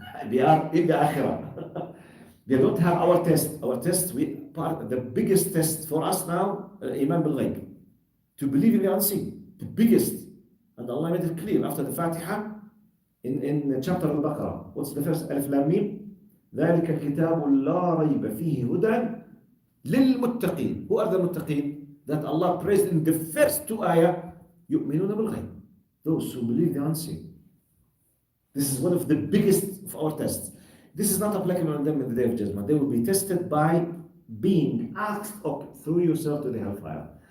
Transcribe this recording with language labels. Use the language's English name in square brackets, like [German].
[English] They are in the akhirah. They don't have our test. Our test, the biggest test for us now, Iman bil Ghaib, to believe in the unseen, the biggest. And Allah made it clear after the Fatiha in chapter Al-Baqarah. What's the first? Alif Lam Mim. [Arabic] ذلك الكتاب لا ريب فيه هدى للمتقين. [English] Who are the muttaqin? That Allah praised in the first two ayah. [Arabic] يؤمنون بالغيب. [English] Those who believe the unseen. This is one of the biggest of our tests. This is not applicable on them in the day of judgment. They will be tested by being asked, okay, throw yourself to the hellfire.